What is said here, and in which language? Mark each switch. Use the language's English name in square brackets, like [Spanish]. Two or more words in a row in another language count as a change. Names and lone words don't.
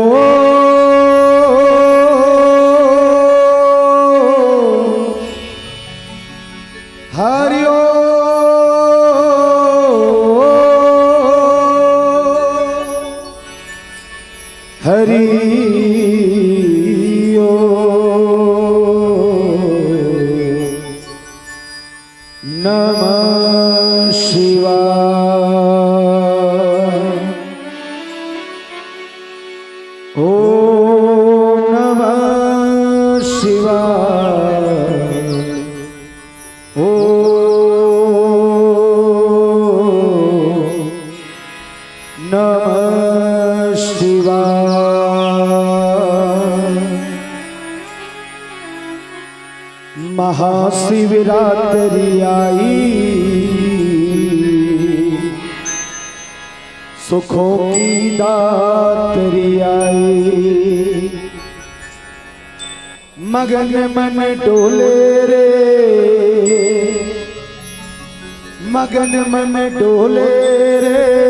[Sanskrit] हरि ओ हरि ओ नमः शिवाय। ओम नमः शिवाय। ओम नमः शिवाय। [Hindi] महाशिवरात्रि आई, सुखों की दात्री आई। मगन मन डोले रे, मगन मन डोले रे।